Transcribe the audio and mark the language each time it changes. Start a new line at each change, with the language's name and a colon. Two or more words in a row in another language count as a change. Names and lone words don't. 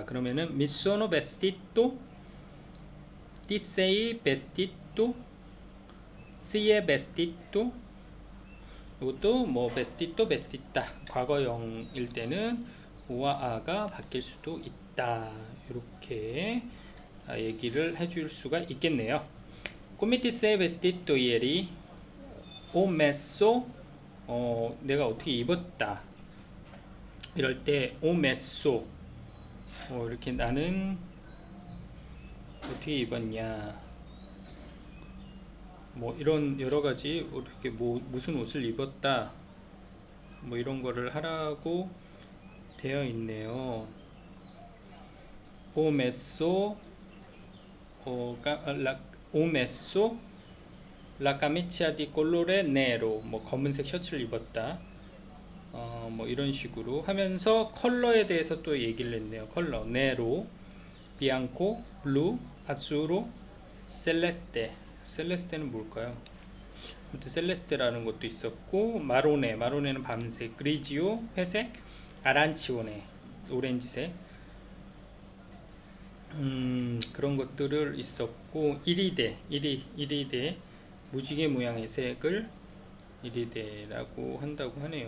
Korean: 그러면은
Italian: mi sono vestito ti sei vestito si è vestito
Korean: 이것도 뭐
Italian: vestito vestita
Korean: 과거형일 때는 오와 아가 바뀔 수도 있다. 이렇게 얘기를 해줄 수가 있겠네요.
Italian: Come ti sei vestito ieri? Ho messo
Korean: 내가 어떻게 입었다. 이럴 때
Italian: ho messo
Korean: 이렇게 나는 어떻게 입었냐. 뭐 이런 여러 가지 이렇게 뭐 무슨 옷을 입었다. 뭐 이런 거를 하라고 되어 있네요.
Italian: ho messo ho messo la camicia di colore nero
Korean: 뭐 검은색 셔츠를 입었다. 뭐 이런 식으로 하면서 컬러에 대해서 또 얘기를 했네요.
Italian: 컬러 nero, bianco, blu, azzurro, celeste.
Korean: celeste는 뭘까요? 아무튼 셀레스테라는 것도 있었고 마로네는 밤색, 그리지오 회색, 아란치오네 오렌지색 그런 것들을 있었고 이리데 무지개 모양의 색을 이리데라고 한다고 하네요.